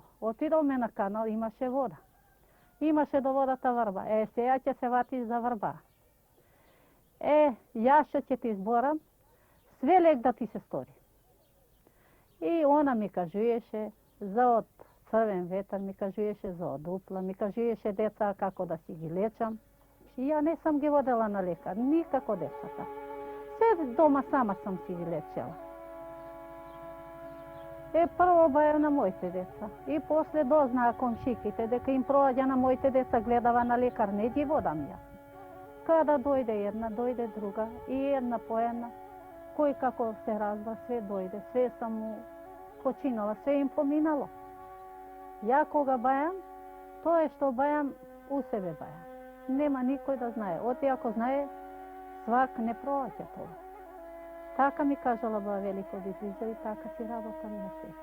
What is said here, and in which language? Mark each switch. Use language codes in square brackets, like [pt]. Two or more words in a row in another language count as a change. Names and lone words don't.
[mk] Отидовме на канал, имаше вода. Имаше до водата врба. Сега ќе се ватиш за врба. Јас што ќе ти изборам, све лек да ти се стори. И она ми кажуеше за од crven vetar, mi kažuješe za odupla, mi kažuješe deca kako da si gi lečam. I ja ne sam gi vodila na lekar, nikako decata. Sve doma sama sam si gi lečela. Prvo baja na mojte deca i posle dozna komšikite дека im prođa na mojte deca gledava na lekar, ne gi vodam ja. Kada dojde jedna, dojde druga i jedna po jedna. Koji kako se razba, sve dojde, sve sam mu počinala, sve im pominalo. Ja koga bajam, to je što bajam, u sebe bajam. Nema nikoj da znaje. Oti ako znaje, svak ne prođe toga. Така ми кажала ба Велико Библиза и така си работам на сега.